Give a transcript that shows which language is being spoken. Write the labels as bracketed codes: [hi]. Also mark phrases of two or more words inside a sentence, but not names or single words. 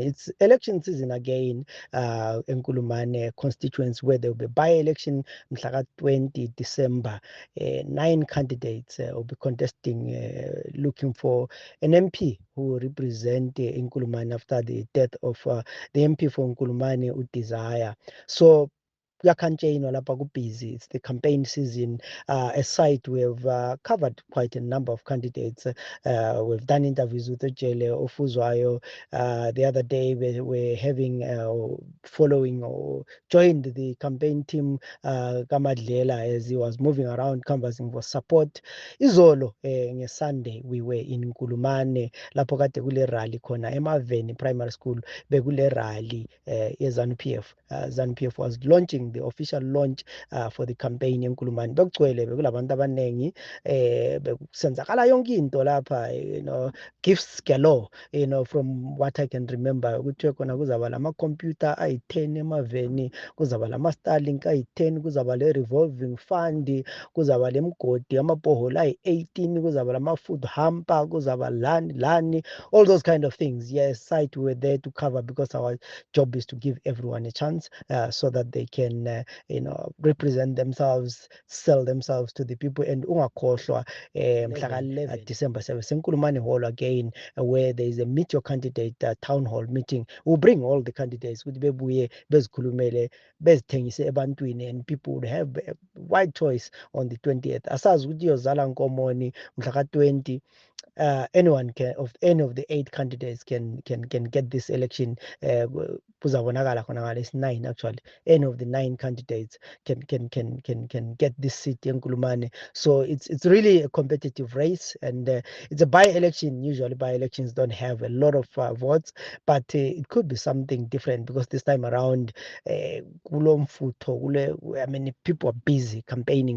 [en] It's election season again, Nkulumane constituents, where there will be by-election mhlaka 20 December. 9 candidates will be contesting, looking for an MP who will represent Nkulumane after the death of the MP for Nkulumane, Udesire. [nd] So kuyakhantshenwa lapha busy. [en] It's the campaign season. Aside, we've covered quite a number of candidates. We've done interviews with Ojele Ofuzwayo. The other day we were having following or joined the campaign team Kamadlela as he was moving around canvassing for support. [nd] Izolo Sunday [en] we were in Nkulumane [nd] lapho kade kule rally khona Emaveni Primary School bekule rally ye-ZANU-PF. [en] ZANU-PF was launching the official launch for the campaign eNkulumane. [nd] Bekugcwele bekulabantu abanengi bekusenzakala yonke into lapha, [en] gifts galore, from what I can remember. [nd] Kuthiwe khona kuzaba lama-computer ayi-10 emaveni, kuzaba lama-Starlink ayi-10, kuzaba le- [en] revolving fund, [nd] kuzaba lemgodi amabhoholo ayi-18, kuzaba lama- [en] food hamper, [nd] kuzaba lani, [en] all those kind of things. Yes, site we were there to cover because our job is to give everyone a chance so that they can represent themselves, sell themselves to the people. And [nd] ungakhohlwa mhlaka [en] 11 December 7 Nkulumane Hall again, where there is a meet your candidate town hall meeting. We'll bring all the candidates [nd] ukuthi bebuye bezikhulumele bezithengise ebantwini, [en] and people would have a wide choice on the 20th. [nd] Asazi ukuthi iyozala nkomoni mhlaka 20. [en] Anyone can, of any of the 8 candidates can get this election. [nd] Kuzabonakala khona ngalesi 9 actually. [en] Any of the 9 candidates can get this seat in Nkulumane. So it's really a competitive race, and it's a by-election. Usually by-elections don't have a lot of votes, but it could be something different because this time around, people are busy campaigning.